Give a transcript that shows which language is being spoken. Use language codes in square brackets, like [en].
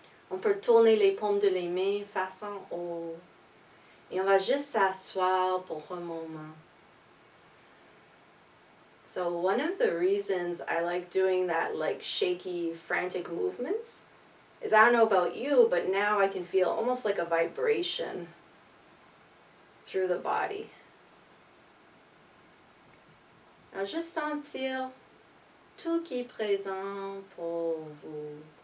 [fr] On peut tourner les paumes de les mains face en haut. Et on va juste s'asseoir pour un moment. [en] So one of the reasons I like doing that like shaky, frantic movements is I don't know about you, but now I can feel almost like a vibration through the body. [fr] Alors juste sentir tout qui est présent pour vous.